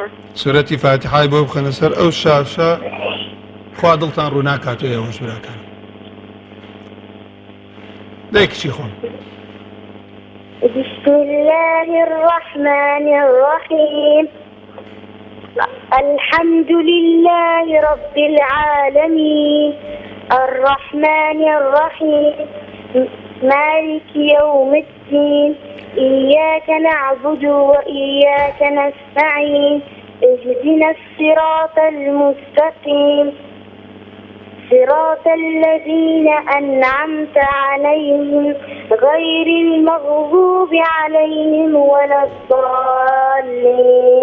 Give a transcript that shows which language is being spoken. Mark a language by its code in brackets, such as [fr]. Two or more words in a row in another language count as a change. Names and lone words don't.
[ckb] سورەتی فاتحای بۆ بخەنە سەر ئەو شاشە خوا دڵتان ڕوو ناکاتۆ ئێوەش براکان. دەی کچی خۆم. [ar] بسم الله الرحمن الرحيم. الحمد لله رب العالمين الرحمن الرحيم مالك يوم الدين إياك نعبد وإياك نستعين اهدنا الصراط المستقيم صراط الذين أنعمت عليهم غير المغضوب عليهم ولا الضالين.